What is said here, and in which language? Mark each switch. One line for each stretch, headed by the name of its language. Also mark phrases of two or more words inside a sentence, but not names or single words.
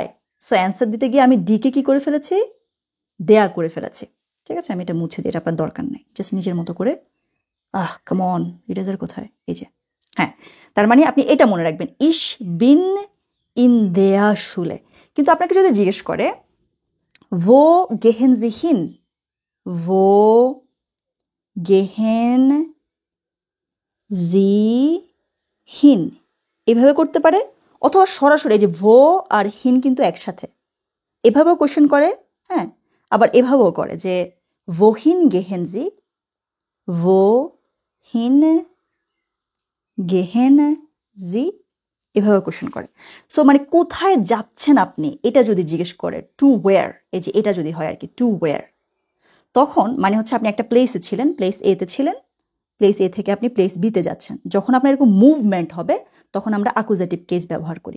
Bangla: সো অ্যান্সার দিতে গিয়ে আমি ডিকে কি করে ফেলেছি, দেয়া করে ফেলেছি। ঠিক আছে, আমি এটা মুছে দিই, এটা আপনার দরকার নেই, জাস্ট নিজের মতো করে।
English: come on,
Bangla: ইরেজার কোথায়, এই যে, হ্যাঁ। তার মানে আপনি এটা মনে রাখবেন,
German: ich bin in der Schule.
Bangla: কিন্তু আপনাকে যদি জিজ্ঞেস করে
German: wo gehen Sie hin, wo gehen Sie hin,
Bangla: এভাবে করতে পারে, অথবা সরাসরি এই যে ভো আর হিন কিন্তু একসাথে, এভাবেও কোশ্চেন করে। হ্যাঁ, আবার এভাবেও করে যে
German: wohin gehen Sie, wohin gehen Sie,
Bangla: এভাবে কোশ্চেন করে। সো মানে কোথায় যাচ্ছেন আপনি, এটা যদি জিজ্ঞেস করে, টু ওয়্যার, এই যে এটা যদি হয় আর কি, টু ওয়্যার, তখন মানে হচ্ছে আপনি একটা প্লেসে ছিলেন, প্লেস এতে ছিলেন, প্লেস এ থেকে আপনি প্লেস বিতে যাচ্ছেন। যখন আপনার এরকম মুভমেন্ট হবে তখন আমরা অ্যাকুজেটিভ কেস ব্যবহার করি।